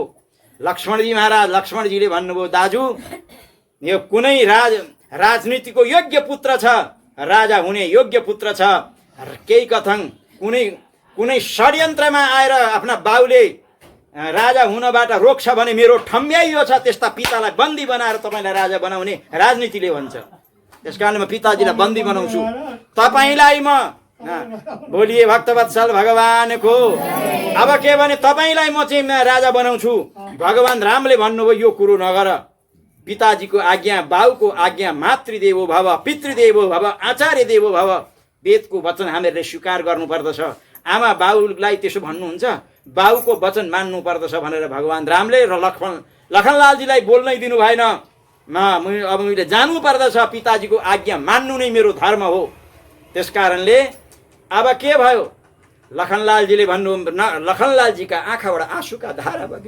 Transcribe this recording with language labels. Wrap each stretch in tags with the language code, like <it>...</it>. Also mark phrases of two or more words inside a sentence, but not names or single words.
<ne>लक्ष्मणजी महाराज, लक्ष्मणजीले भन्नुभयो दाजु यो कुनै राजनीतिको योग्य पुत्र छ, राजा हुने योग्य पुत्र छ, केही कथन कुनै षड्यन्त्रमा आएर आफ्ना बाउले राजा हुनबाट रोक्छ भने मेरो ठम्ब्याइयो छ, त्यस्ता पितालाई बन्दी बनाएर तपाईँलाई राजा बनाउने राजनीतिले भन्छ। त्यस कारणले म पिताजीलाई बन्दी बनाउँछु, तपाईँलाई म बोलिए भक्तवत्सल भगवानको। अब के भने तपाईँलाई म चाहिँ राजा बनाउँछु। भगवान रामले भन्नुभयो यो कुरो नगर, पिताजीको आज्ञा, बाउको आज्ञा,</ne> <sa>मातृदेवो भव, पितृदेवो भव, आचार्य देवो भव,</sa> <ne>वेदको वचन हामीहरूले स्वीकार गर्नुपर्दछ। आमा बाउलाई त्यसो भन्नुहुन्छ, बाउको वचन मान्नु पर्दछ भनेर भगवान रामले र लखनलालजीलाई बोल्नै दिनु भएन। अब मैले जानु पर्दछ, पिताजीको आज्ञा मान्नु नै मेरो धर्म हो। त्यस कारणले अब के भयो, लखनलालजीले भन्नु, लखनलालजीका आँखाबाट आँसुका धारा बगे।</ne>